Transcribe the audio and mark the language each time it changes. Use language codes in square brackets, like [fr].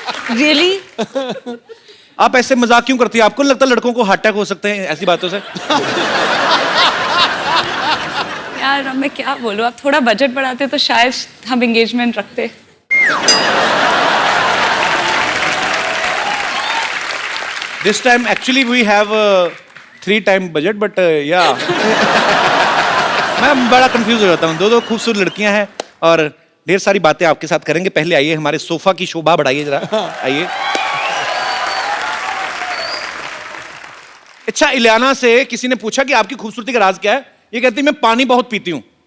[en] Really? [hi] आप ऐसे मजाक क्यों करती है? आपको लगता है लड़कों को हार्ट अटैक हो सकते हैं ऐसी बातों से? यार अब मैं क्या बोलूं, आप थोड़ा बजट बढ़ाते तो शायद हम एंगेजमेंट रखते। [en] This time actually we have 3 times budget, but yeah. [hi] मैं बड़ा कंफ्यूज हो जाता हूँ। दो खूबसूरत लड़कियां हैं और ढेर सारी बातें आपके साथ करेंगे। पहले आइए, हमारे सोफा की शोभा बढ़ाइए जरा, आइए। अच्छा, इलियाना से किसी ने पूछा कि आपकी खूबसूरती का राज क्या है? ये कहती मैं पानी बहुत पीती हूँ।